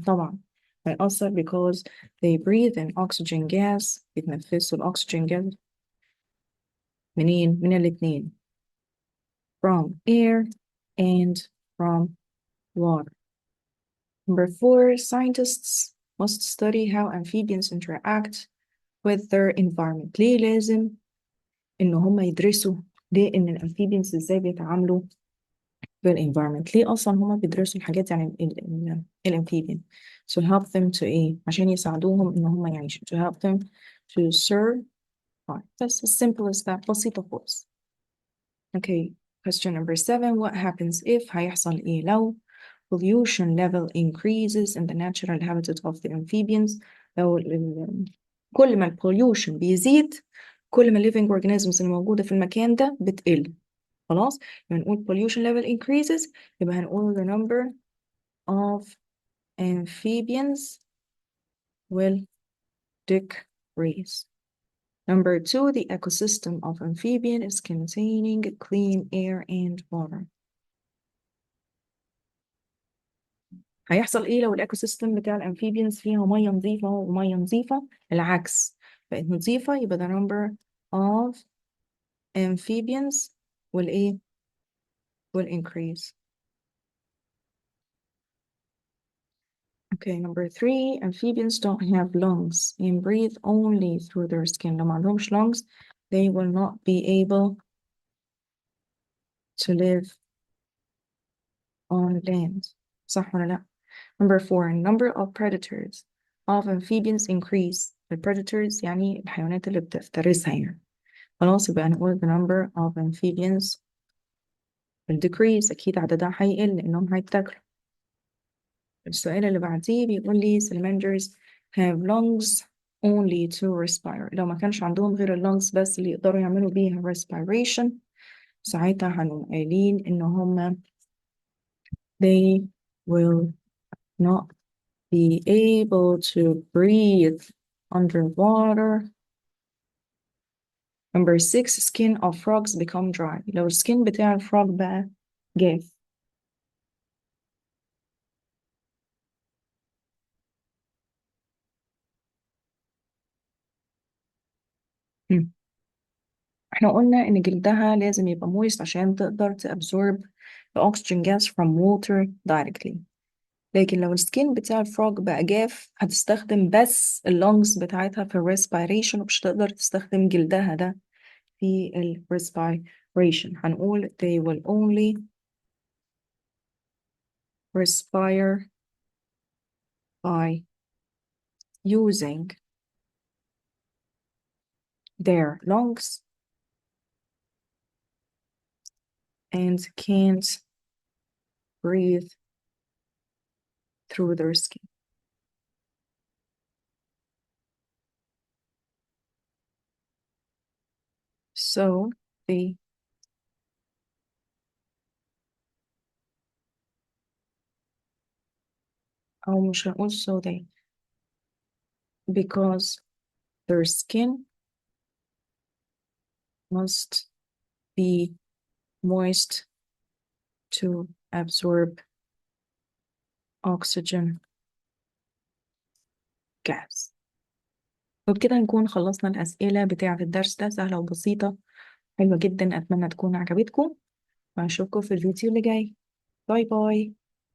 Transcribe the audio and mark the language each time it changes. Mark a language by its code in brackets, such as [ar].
[ar] طبعا هيأثر [en] because they breathe in oxygen gas، بيتنفسوا الأكسجين gas منين؟ من الاتنين from air and from water. Number 4 scientists must study how amphibians interact with their environment. [ar] ليه لازم إن هم يدرسوا ليه إن الأمفيبيانز إزاي بيتعاملوا بالenvironment؟ ليه أصلا هما بيدرسوا الحاجات يعني الأمفيبيان to help them to إيه؟ عشان يساعدوهم إن هما يعيشوا [en] to help them to survive. That's as simple as that. [ar] بسيطة خالص. [en] Okay, question number 7 what happens if [ar] هيحصل إيه لو [en] pollution level increases in the natural habitat of the amphibians؟ لو كل ما pollution بيزيد كل ما living organisms الموجودة في المكان ده بتقل. خلاص يبقى نقول pollution level increases، يبقى هنقول the number of amphibians will decrease. Number 2 the ecosystem of amphibian is containing clean air and water. [ar] هيحصل ايه لو الايكو سيستم بتاع الامفيبيانز فيها ميه نظيفه وميه نظيفه العكس بقت نظيفه؟ يبقى [en] the number of amphibians will [ar] ايه will increase. [en] Okay, number 3 amphibians don't have lungs and breathe only through their skin. لو ما عندهمش lungs they will not be able to live on land. [ar] صح ولا لا؟ [en] Number 4 number of predators of amphibians increase. [ar] The predators يعني الحيوانات اللي بتفترسها يعني. [en] خلاص يبقى هنقول the number of amphibians will decrease. [ar] أكيد عددها هيقل لأنهم هيتاكلوا. [en] السؤال اللي بعديه بيقول لي salamanders have lungs only to respire. [ar] لو ما كانش عندهم غير اللونجز بس اللي يقدروا يعملوا بيها respiration، ساعتها هنقوم قايلين إن هما [en] they will not be able to breathe underwater. Number 6 skin of frogs become dry. [ar] لو السكين بتاع الفروج بقى جاف. مم. احنا قلنا ان جلدها لازم يبقى moist عشان تقدر [en] absorb the oxygen gas from water directly. [ar] لكن لو السكين بتاع الفروج بقى جاف هتستخدم بس اللونجز بتاعتها في الريسبيريشن ومش هتقدر تستخدم جلدها ده في الريسبيريشن. [en] هنقول they will only respire by using their lungs and can't breathe through their skin. So they [ar] أو مش هنقول [en] so they because their skin must be moist to absorb oxygen gas. [ar] وبكده نكون خلصنا الأسئلة بتاعة الدرس ده، سهلة وبسيطة حلوة جدا. أتمنى تكون عجبتكم وأشوفكم في الفيديو اللي جاي. باي باي.